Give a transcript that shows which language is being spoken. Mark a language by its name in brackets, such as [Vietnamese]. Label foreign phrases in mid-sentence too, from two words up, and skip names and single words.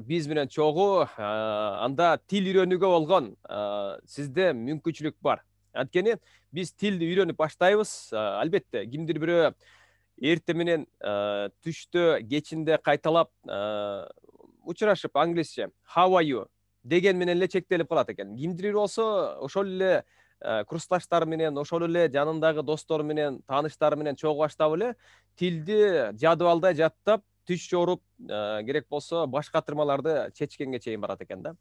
[Kyrgyz] Биз менен чогуу анда тил үйрөнүүгө болгон сизде мүмкүнчүлүк бар. Анткени биз тилди үйрөнүп баштайбыз. Албетте, кимдир бирөө эртең менен түштө, кечинде кайталап учурашып англисче [English] how are you [Kyrgyz] деген менен эле чектелип калат экен. Кимдир болсо ошол эле курсташтары менен, ошол эле жанындагы достору менен, тааныштары менен чогуу баштап эле тилди жадыбалдай жаттап, түш жоруп, керек болсо башка тырмаларды чечкенге чейин барат экен да.